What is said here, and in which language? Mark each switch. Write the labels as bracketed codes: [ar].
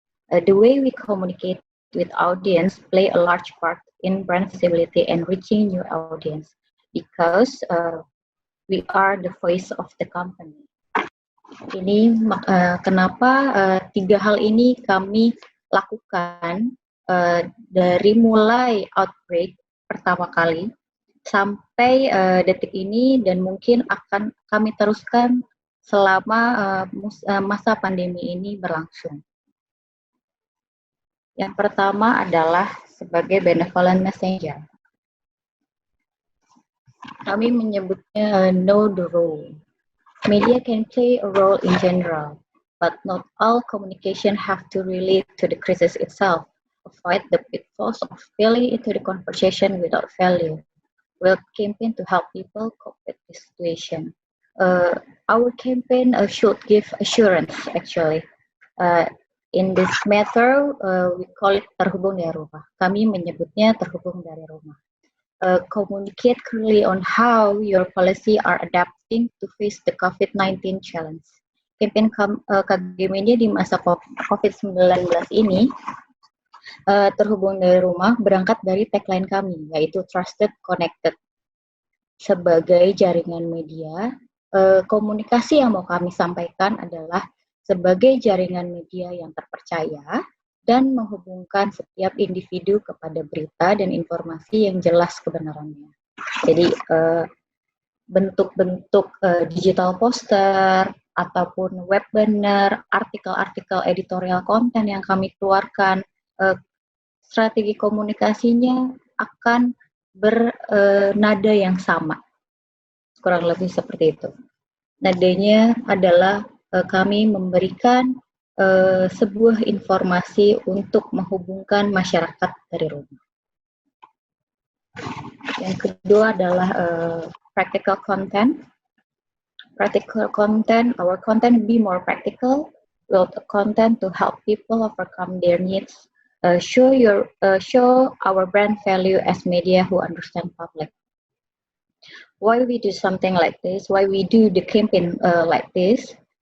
[en] The way we communicate with audience play a large part in brand visibility and reaching new audience because we are the voice of the company. [id] Ini kenapa 3 hal ini kami lakukan dari mulai outbreak pertama kali sampai detik ini dan mungkin akan kami teruskan selama masa pandemi ini berlangsung. Yang pertama adalah sebagai benevolent messenger. Kami menyebutnya [en] know the role. Media can play a role in general, but not all communication have to relate to the crisis itself. Avoid the pitfalls of falling into the conversation without value. We'll campaign to help people cope with this situation. Our campaign should give assurance, actually. In this matter, we call it [id] terhubung dari rumah. Kami menyebutnya terhubung dari rumah. [en] Communicate clearly on how your policy are adapting to face the COVID-19 challenge. [id] Campaign KG Media di masa COVID-19 ini terhubung dari rumah berangkat dari tagline kami, yaitu Trusted Connected. Sebagai jaringan media, komunikasi yang mau kami sampaikan adalah sebagai jaringan media yang terpercaya dan menghubungkan setiap individu kepada berita dan informasi yang jelas kebenarannya. Jadi bentuk-bentuk digital poster ataupun web banner, artikel-artikel editorial konten yang kami keluarkan, strategi komunikasinya akan bernada yang sama. Kurang lebih seperti itu. Nadanya adalah kami memberikan sebuah informasi untuk menghubungkan masyarakat dari rumah. Yang kedua adalah practical content. [en] Practical content, our content be more practical, build a content to help people overcome their needs, show our brand value as media who understand public. Why we do something like this? Why we do the campaign like this?